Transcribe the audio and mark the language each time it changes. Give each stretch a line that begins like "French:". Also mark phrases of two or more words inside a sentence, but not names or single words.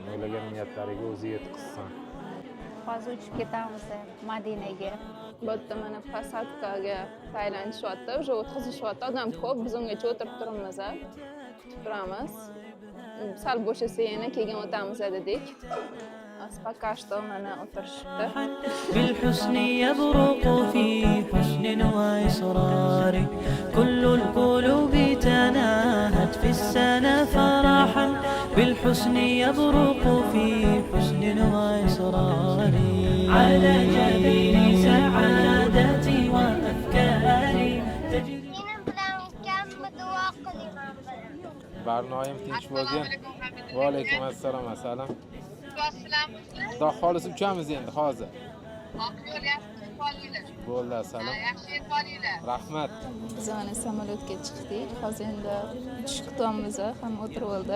Uzbek: O'ylagan niyatlariga o'zi yetkazsin. Hozir uchib ketamiz Madinaga. Bu yerda mana posadkaga tayyorlanishyapti, уже o'tkazishyapti. Odam ko'p, biz ungacha o'tirib turibmiz, kutib turamiz. Sal bo'shasa yana keyin o'tamiz dedik.
Russian: Пока что
Uzbek: mana o'tirishibdi.
Arabic: بالحسن يبرق في حسن وإصرار كل القلوب تناهت في السنة فرحا بالحسن يبرق في حسن وإصرار على جبين سعادتي وأفكاري تجري.
Uzbek: Barnoyim tinch bo'lgin. Va alaykum assalom, assalom. Xudo xolis uchamiz endi hozir. Bo'ldi, assalom. Yaxshi qolinglar. Rahmat. Biz mana samolyotga chiqdik. Hozir endi tushib kutyapmiz, hamma o'tirib oldi.